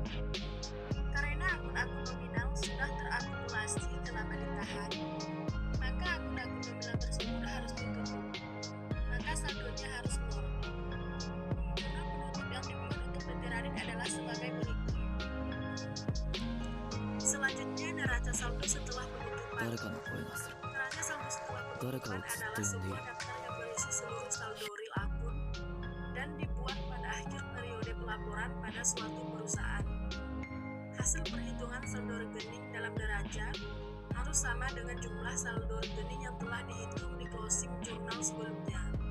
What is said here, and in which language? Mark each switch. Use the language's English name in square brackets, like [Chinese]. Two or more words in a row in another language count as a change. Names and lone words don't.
[Indonesian] Karena akun-akun nominal sudah terakumulasi ke laba ditahan, maka akun-akun nominal tersebut harus ditutup. Maka saldonya harus nol. Jurnal penutup yang dibuat untuk PT Radit adalah sebagai berikut. Selanjutnya, neraca saldo setelah penutupan. [Japanese] 誰かの声がする [Indonesian] Neraca saldo setelah [Japanese] 誰かを [Indonesian] penutupan [Japanese] ずっ [Indonesian] adalah [Japanese] と呼んでい [Indonesian] sebuah [Japanese] る [Indonesian] daftar yang berisi seluruh saldo real akun dan dibuat pada akhir periode pelaporan pada suatu perusahaan. Hasil perhitungan saldo rekening dalam neraca harus sama dengan jumlah saldo rekening yang telah dihitung di closing jurnal sebelumnya.